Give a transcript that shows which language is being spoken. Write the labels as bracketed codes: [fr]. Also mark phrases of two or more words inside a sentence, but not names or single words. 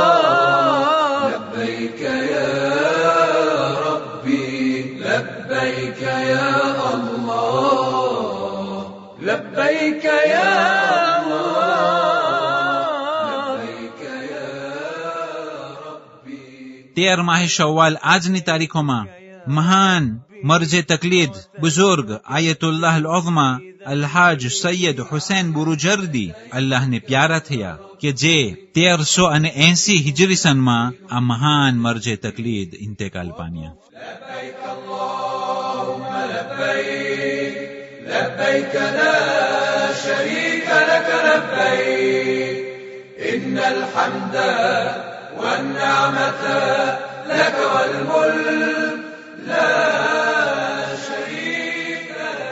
[ar] لبيك يا ربي لبيك يا لبيك يا لبيك يا ربي. [gu] 13 માહ શવ્વાલ આજની તારીખોમાં મહાન મરજે તકલીદ બુઝુર્ગ આયતુલ્લાહ અલ-ઉઝમા અલ્હાજ સૈયદ હુસૈન બુરુજર્દી અલ્લાહને પ્યારા થયા, કે જે 1380 હિજરી સનમાં આ મહાન મરજે તકલીદ ઇન્તેકાલ પામ્યા. [ar] لبيك اللهم لبيك لبيك لا شريك لك لبيك إن الحمد والنعمة لك والملك لا شريك لك.